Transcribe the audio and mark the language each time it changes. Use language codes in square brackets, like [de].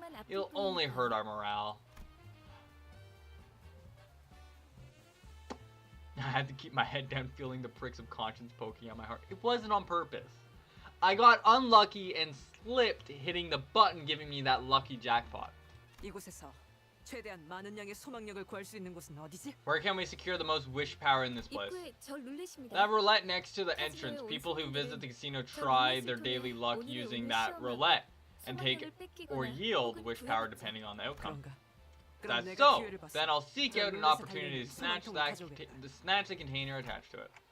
[en] It'll only hurt our morale. I had to keep my head down, feeling the pricks of conscience poking at my heart. It wasn't on purpose. I got unlucky and slipped, hitting the button giving me that lucky jackpot. [ko] 이곳에서 최대한 많은 양의 소망력을 구할 수 있는 곳은 어디지? [en] Where can we secure the most wish power in this place? [ko] 입구에 절 누르십니다. [en] That roulette next to the entrance. People who visit the casino try their daily luck using that roulette and take or yield wish power depending on the outcome. [ko] 그런가? [en] That's so. Then I'll seek out an opportunity to snatch the container attached to it.